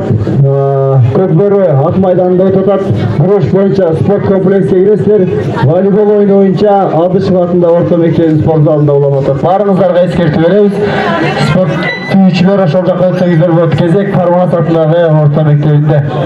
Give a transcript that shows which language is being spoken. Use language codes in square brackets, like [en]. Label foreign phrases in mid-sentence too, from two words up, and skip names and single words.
[kk] Көкбөрі ат майданында өтіп атат. Күреш бойынша спорт комплекске кіресіздер. Волейбол ойыны бойынша Абдышев атында орта мектебінің спорт залында уланып атат. Барыңыздарға ескерту береміз. [ky] Спорт сүйүүчүлөр ошол жакка өтсөңүздөр болот. Кезек Карманас атындагы орта мектебинде.